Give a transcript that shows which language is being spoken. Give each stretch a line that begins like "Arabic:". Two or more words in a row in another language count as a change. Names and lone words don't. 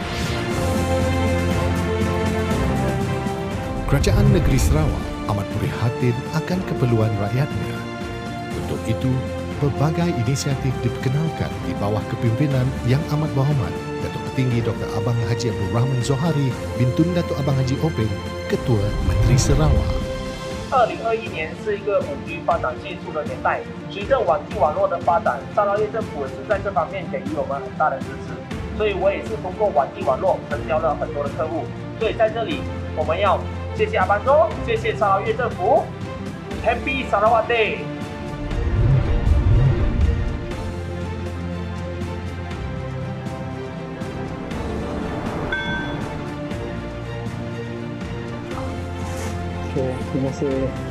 Malay: Kerajaan Negeri Sarawak amat prihatin akan keperluan rakyatnya. Untuk itu, pelbagai inisiatif diperkenalkan di bawah kepimpinan Yang Amat Berhormat Datuk Tertinggi Dr. Abang Haji Abdul Rahman Zohari bintun Datuk Abang Haji Openg, Ketua Menteri Sarawak.
Chinese: 2021 年是一个5G 发展迅速的年代，随着网际网络的发展，沙捞越政府是在这方面给予我们很大的支持，所以我也是通过网际网络成交了很多的客户。所以在这里，我们要谢谢阿班州，谢谢沙捞越政府 ，Happy Sarawak Day！
Malay: Okey, terima kasih.